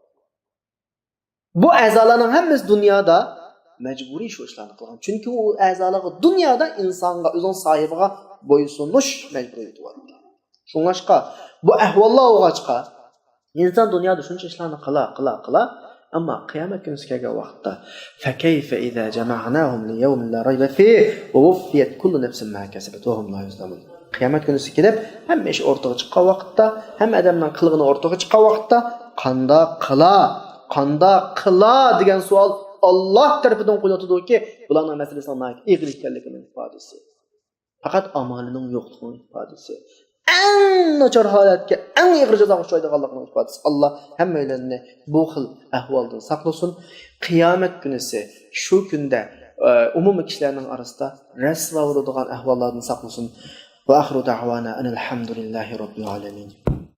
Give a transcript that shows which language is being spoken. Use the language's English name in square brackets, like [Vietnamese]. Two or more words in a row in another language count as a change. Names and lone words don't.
[Uzbek] Bu a'zolarning hammasi dunyoda majburiy shu ishlarni qilgan. Chunki u a'zolarga dunyoda insonga, o'zining sohibiga bo'ysunish majburiyati bor. Shuningga bu ahvollar o'g'achqa inson dunyoda shuncha ishlarni qila, ammo qiyomat kunisi kelgan vaqtda [Arabic] فكيف إذا جمعناهم ليوم لا ريب فيه ووفيت كل نفس ما كسبت وهم لا يظلمون. [Uzbek] Qiyomat kunisi kelib, hamma ish o'rtaga chiqqan vaqtda, hamma odamning qilg'ini o'rtaga chiqqan vaqtda qanda qila degan savol Alloh tarafidan qo'yiladi-ki, bularning masalasining ig'ir ekanligining ifodasi. Faqat amalining yo'qligining ifodasi. Eng nachar holatga, eng ig'ir jazoga uchraydiganligining ifodasi. Alloh hammalarni bu xil ahvoldan saqlasin. Qiyomat kunisi shu kunda umumiy kishilarning orasida rasvo bo'ladigan ahvollardan saqlasin. [Arabic] وآخر دعوانا الحمد لله رب العالمين.